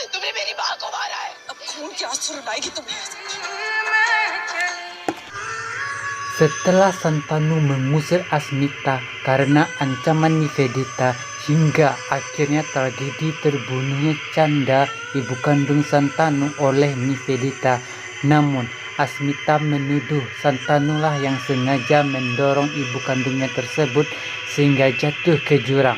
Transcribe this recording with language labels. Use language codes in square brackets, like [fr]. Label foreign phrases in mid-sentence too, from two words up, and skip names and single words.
[hi] आपने मेरी माँ को मारा है। अब खून की आंसू रुलाएगी तुम्हें। [id] Setelah Santanu mengusir Asmita karena ancaman Nivedita hingga akhirnya tragedi terbunuhnya Canda, ibu kandung Santanu, oleh Nivedita. Namun Asmita menuduh Santanulah yang sengaja mendorong ibu kandungnya tersebut sehingga jatuh ke jurang.